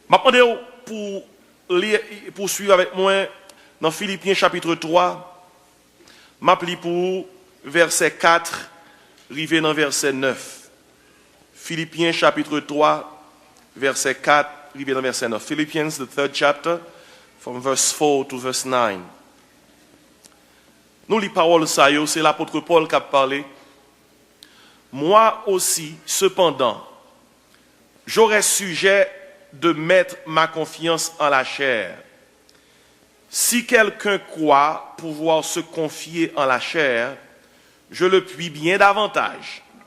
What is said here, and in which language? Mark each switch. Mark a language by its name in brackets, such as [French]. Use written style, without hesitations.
[French] Je vais demander pour suivre avec moi dans Philippiens chapitre 3, je vais pour verset 4, arrivé dans verset 9. Philippiens chapitre 3, verset 4, arrivé dans verset 9. [English] Philippians, the third chapter, from verse 4 to verse 9. [French] Nous, les paroles, ça, c'est l'apôtre Paul qui a parlé. Moi aussi, cependant, j'aurais sujet de mettre ma confiance en la chair. Si quelqu'un croit pouvoir se confier en la chair, je le puis bien davantage.